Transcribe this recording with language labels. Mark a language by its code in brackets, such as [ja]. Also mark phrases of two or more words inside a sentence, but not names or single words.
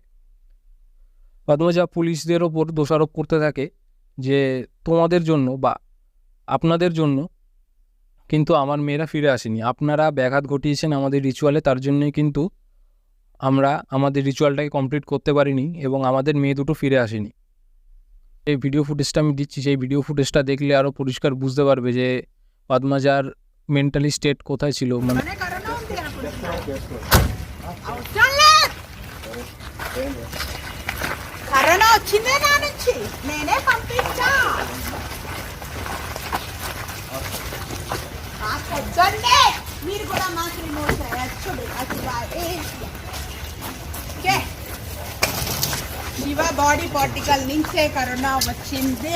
[bn] পদ্মজা পুলিশদের ওপর দোষারোপ করতে থাকে যে তোমাদের জন্য বা আপনাদের জন্য কিন্তু আমার মেয়েরা ফিরে আসেনি, আপনারা ব্যাঘাত ঘটিয়েছেন আমাদের রিচুয়ালে, তার জন্যই কিন্তু আমরা আমাদের রিচুয়ালটাকে কমপ্লিট করতে পারিনি এবং আমাদের মেয়ে দুটো ফিরে আসেনি। এই ভিডিও ফুটেজটা আমি দিচ্ছি, সেই ভিডিও ফুটেজটা দেখলে আরও পরিষ্কার বুঝতে পারবে যে পদ্মজার [en] mentally state [bn] কোথায় ছিল। মানে [te] కరోనా వచ్చిందే నా నుంచి నేనే పంపించా పొద్దున్నే మీరు కూడా మాకు రిమోట్ చేయొచ్చుడు శివ [en] body particle [te] నుంచే కరోనా వచ్చింది.